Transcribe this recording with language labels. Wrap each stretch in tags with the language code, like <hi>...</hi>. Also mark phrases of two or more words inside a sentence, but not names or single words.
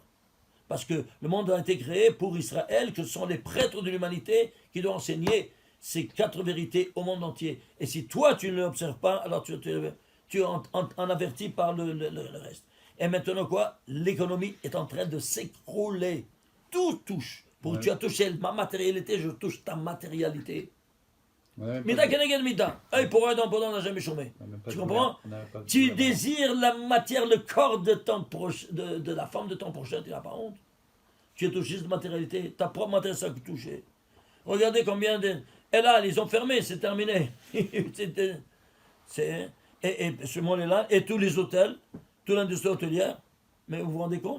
<fr>Parce que le monde a été créé pour Israël, que ce sont les prêtres de l'humanité qui doivent enseigner ces 4 vérités au monde entier. Et si toi, tu ne l'observes pas, alors tu es en averti par le reste. Et maintenant quoi? L'économie est en train de s'écrouler. Tout touche. Ouais. Tu as touché ma matérialité, je touche ta matérialité. Ouais,</fr> <he>מידה כנגד מידה.</he> <fr>Œil pour œil, dent pour dent, on n'a jamais chômé. on a même pas Tu de comprends? on a même pas de Tu gouvernement. désires la matière, le corps de, de la femme de ton prochain, tu n'as pas honte. Tu es touché de matérialité, ta propre matérialité, ça que touché. Regardez combien de... Et là, ils ont fermé, c'est terminé. Et ce monde-là, et tous les hôtels, toute l'industrie hôtelière, mais vous vous rendez compte?</fr>